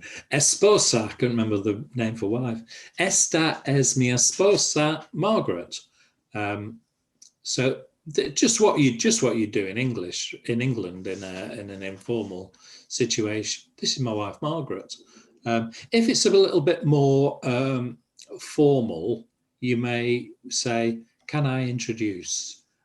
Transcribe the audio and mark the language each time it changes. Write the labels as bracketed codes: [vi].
[en] Esposa, I couldn't remember the name for wife. [es] Esta es mi esposa, Margaret. So [en] just what you do in English in England in an informal situation. This is my wife Margaret. If it's a little bit more formal, you may say, "Can I introduce?"